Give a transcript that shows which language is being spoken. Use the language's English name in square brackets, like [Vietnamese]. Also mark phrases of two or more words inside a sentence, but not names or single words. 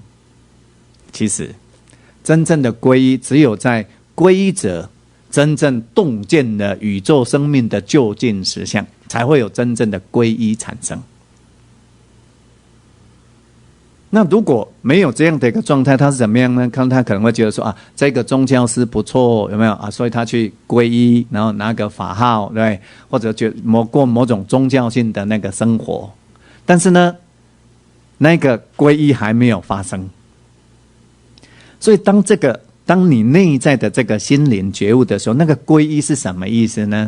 [Chinese] 其實真正的皈依只有在皈依者真正洞見了宇宙生命的究竟實相，才會有真正的皈依產生。那如果沒有這樣的一個狀態，他是怎麼樣呢？他可能會覺得說這個宗教師不錯，有沒有所以他去皈依，然後拿個法號，對，或者過某種宗教性的那個生活。但是呢，那個皈依還沒有發生。所以當你內在的這個心靈覺悟的時候，那個皈依是什麼意思呢？